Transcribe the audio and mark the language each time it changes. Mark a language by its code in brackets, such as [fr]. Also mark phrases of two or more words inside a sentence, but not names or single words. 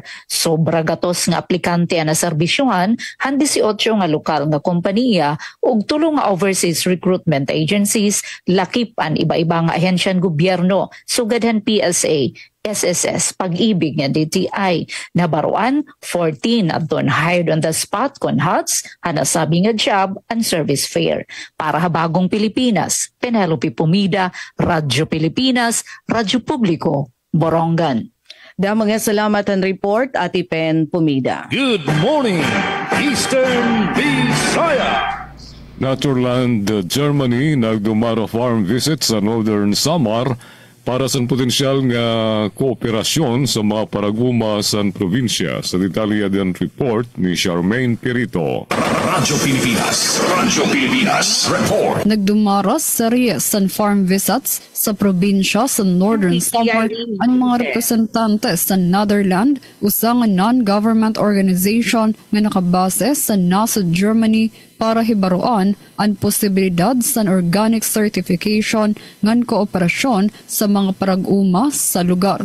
[war] Sobra gatos nga aplikante na serbisyuhan, han 18 nga lokal nga kompanya ug tulong nga [en] overseas recruitment agencies, [war] lakip an iba-iba nga ahensyan gobyerno, sugadhan PSA, SSS, Pag-ibig nga DTI. Nabaruan, 14 adton [en] hired on the spot [war] kon HUTS, hanasabi nga [en] job and service fair. [war] Para ha Bagong Pilipinas, Penelope Pumida, Radyo Pilipinas, Radyo Publiko, Borongan. Mga salamat ang report, Ati Pen Pumida. [en] Good morning, Eastern Visayas. [war] Naturland, Germany, nagdumaro farm visit sa Northern Samar para sa potensyal nga kooperasyon sa mga paraguma sa probinsya. Sa detalye din report ni Charmaine Perito. Radyo Pilipinas report. Nagdumaras series sa farm visits sa probinsya sa Northern Samar ang mga representante sa Netherlands, usang [en] non-government organization [war] nga nakabase sa nasa Germany para hibaruan ang posibilidad sa [en] organic certification [war] ngan kooperasyon sa mga parag-uma sa lugar.